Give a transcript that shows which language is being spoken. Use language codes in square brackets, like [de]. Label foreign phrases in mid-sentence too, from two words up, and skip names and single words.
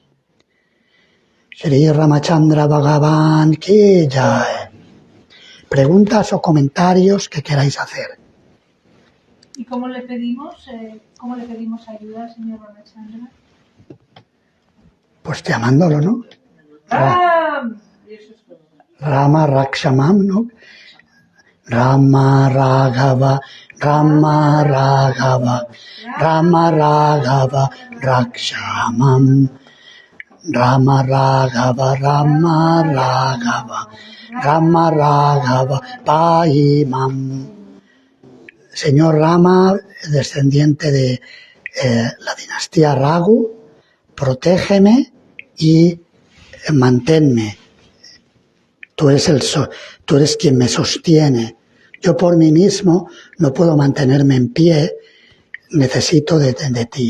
[hi] श्री रामचन्द्र भगवान की जय. [es] Preguntas o comentarios que queráis hacer. ¿Y cómo le pedimos ayuda al señor Ramachandra? Pues llamándolo, ¿no? Eso es todo. [sa] राम रक्षमाम्, ¿no? राम राघव राम राघव, राम राघव रक्षमाम्, राम राघव, राम राघव, राम राघव पैमाम्. [es] Señor Rama, descendiente de la dinastía Raghu, protégeme y manténme. Tú eres quien me sostiene. Yo por mí mismo no puedo mantenerme en pie, necesito de ti.